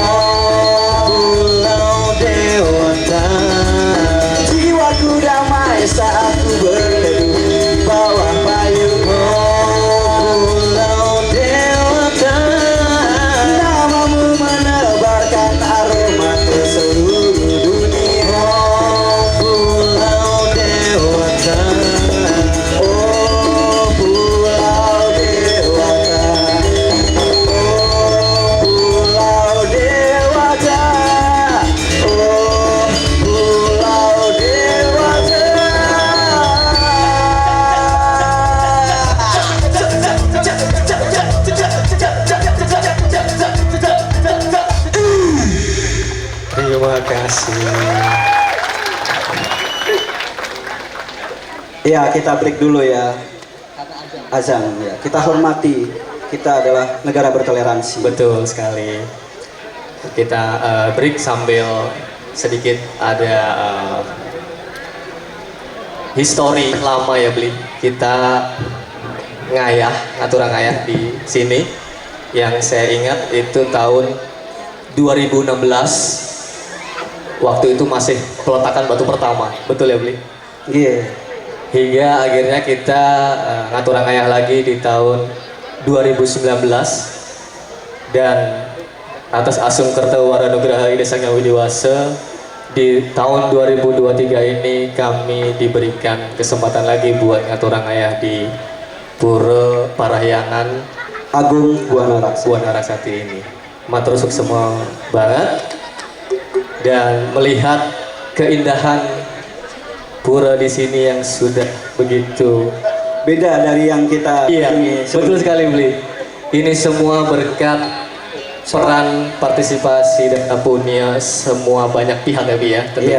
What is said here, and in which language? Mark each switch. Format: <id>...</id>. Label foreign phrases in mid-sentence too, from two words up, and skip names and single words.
<id>Pulau Dewata, jiwaku damai saat ku berteduh di bawah payungmu. Pulau Dewata, namamu menebarkan aroma ke seluruh dunia. Pulau Dewata, oh Pulau Dewata, oh Pulau Dewata, oh Pulau Dewata. Terima kasih. Ya, kita break dulu ya. Azan ya. Kita hormati. Kita adalah negara bertoleransi. Betul sekali. Kita break sambil sedikit ada histori lama ya, Bli. Kita</id> <ban>ngaturang ngayah</ban> <id>di sini. Yang saya ingat itu tahun 2016. Waktu itu masih peletakan batu pertama, betul ya, Bli? Iya. Hingga akhirnya kita</id> <ban>ngaturang ngayah</ban> <id>lagi di tahun 2019 dan atas Asung Kertawara Nugraha Ida Sang Yang Widiwasa, di tahun 2023 ini kami diberikan kesempatan lagi buat</id> <ban>ngaturang ayah</ban> <id>di Pura Parahyangan Agung Buana Raksa. Buana Raksati ini.</id> <ban>Matur suksema</ban> <id>semua banget, dan melihat keindahan pura di sini yang sudah begitu Beda dari yang kita iya, kunjungi betul sekali Bli. Ini semua berkat peran partisipasi dan punya semua banyak pihak ya Bi ya tentunya.</id>